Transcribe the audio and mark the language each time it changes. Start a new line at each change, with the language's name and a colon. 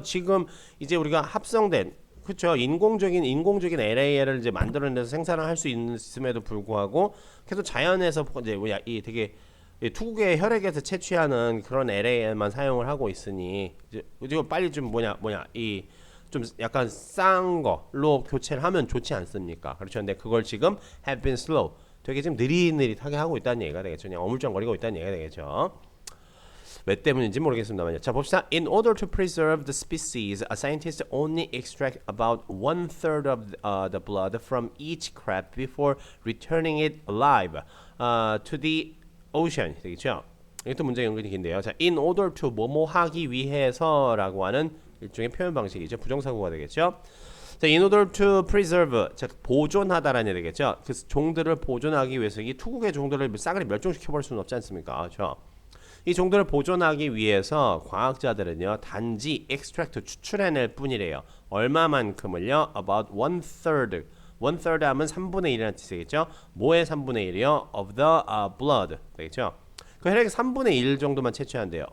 Korean: 지금 이제 우리가 합성된 그렇죠. 인공적인 LAL을 이제 만들어내서 생산을 할 수 있음에도 불구하고 계속 자연에서 이제 뭐야 이 되게 투구의 혈액에서 채취하는 그런 LAL만 사용을 하고 있으니 이제 빨리 좀 이 좀 약간 싼 거로 교체를 하면 좋지 않습니까? 그렇죠. 근데 그걸 지금
English: have been slow
Korean: 되게 지금 느릿느릿하게 하고 있다는 얘기가 되겠죠. 그냥 어물쩡거리고 있다는 얘기가 되겠죠. 왜 때문인지 모르겠습니다만요. 자 봅시다.
English: In order to preserve the species, a scientist only extract about 1/3 of the blood from each crab before returning it alive to the ocean.
Korean: 되겠죠? 이것도 문제 연결이 긴데요. 자,
English: in order to
Korean: 뭐뭐 하기 위해서라고 하는 일종의 표현 방식이죠. 부정사구가 되겠죠. 자,
English: in order to preserve,
Korean: 자, 보존하다라는 얘기 되겠죠. 그 종들을 보존하기 위해서 이 투국의 종들을 싸그리 멸종시켜 버릴 수는 없지 않습니까? 그렇죠? 이 종들을 보존하기 위해서 과학자들은요 단지 extract 추출해낼 뿐이래요. 얼마만큼을요?
English: About 1/3.
Korean: 1/3 하면 3분의 1이라는 뜻이겠죠. 뭐의 3분의 1이요?
English: Of the blood
Korean: 되겠죠. 그 혈액의 3분의 1 정도만 채취한대요.